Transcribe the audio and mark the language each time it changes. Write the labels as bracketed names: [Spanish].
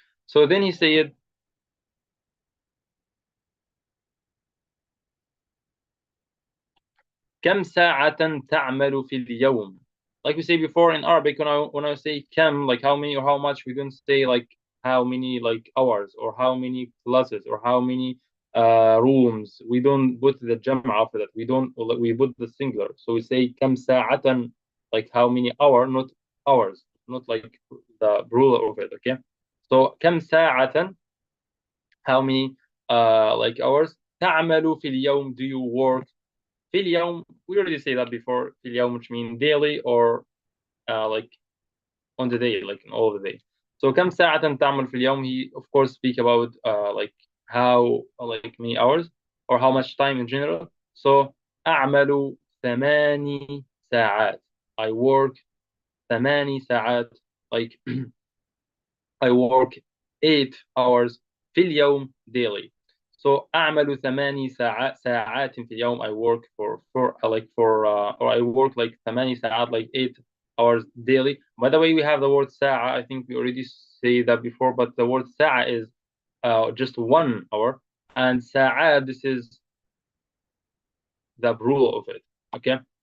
[English] So then he said, [Arabic] كم ساعة تعمل في اليوم? [English] Like we say before in Arabic, when I say كم, like how many or how much, we don't say like how many like hours or how many classes or how many rooms. We don't put the jam'a after that. We put the singular. So we say [Arabic] كم ساعة, [English] like how many hour, not hours, not like the plural of it, okay? So [Arabic] كم ساعة, [English] how many like hours. [Arabic] تعمل في اليوم, [English] do you work? [Arabic] في اليوم, [English] we already say that before. [Arabic] في اليوم, [English] which means daily or like on the day, like in all the day. So [Arabic] كم ساعة تعمل في اليوم, [English] he of course speak about like how like many hours or how much time in general. [Arabic] So أعمل 8 ساعات. [English] I work 8 ساعات, like I work 8 hours [Arabic] في اليوم [English] daily. [Arabic] So أعمل 8 ساعات في اليوم. [English] I work for or I work like 8 ساعات, like 8 hours daily. By the way, we have the word ساعة. I think we already say that before, but the word ساعة is just 1 hour, and ساعات, this is the plural of it, okay?